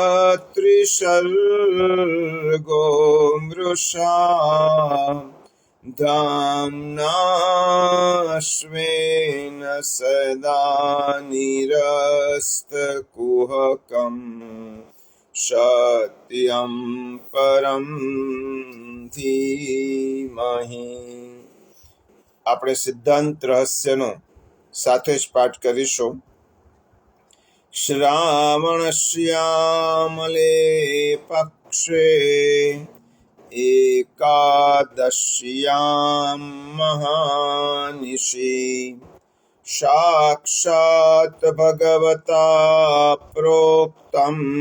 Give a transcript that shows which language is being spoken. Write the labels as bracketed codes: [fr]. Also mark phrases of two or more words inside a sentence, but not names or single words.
[sa] त्रिसर्गो मृषा धाम्ना स्वेन सदा निरस्तकुहकं सत्यं परं धीमहि। [gu] આપણે સિદ્ધાંત રહસ્યનો સાથે જ પાઠ કરીશું. [sa] श्रावणश्यामले पक्षे एकादश्याम महानिशी साक्षात भगवता प्रोक्तम